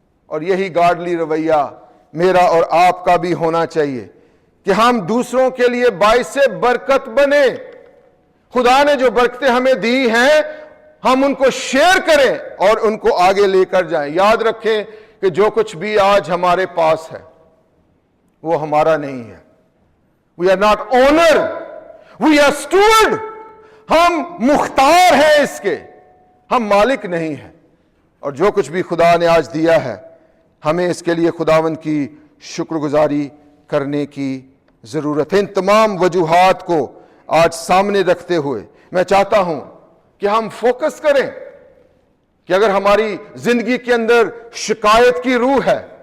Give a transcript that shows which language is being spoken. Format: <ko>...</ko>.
<ur>اور یہی گاڈلی رویہ میرا اور آپ کا بھی ہونا چاہیے کہ ہم دوسروں کے لیے باعث برکت بنے. خدا نے جو برکتیں ہمیں دی ہیں ہم ان کو شیئر کریں اور ان کو آگے لے کر جائیں. یاد رکھیں کہ جو کچھ بھی آج ہمارے پاس ہے وہ ہمارا نہیں ہے.</ur> <en>We are not owner, we are steward.</en> <ur>ہم مختار ہیں اس کے, ہم مالک نہیں ہیں. اور جو کچھ بھی خدا نے آج دیا ہے ہمیں اس کے لیے خداوند کی شکر گزاری کرنے کی ضرورت ہے. ان تمام وجوہات کو آج سامنے رکھتے ہوئے میں چاہتا ہوں کہ ہم فوکس کریں کہ اگر ہماری زندگی کے اندر شکایت کی روح ہے,</ur>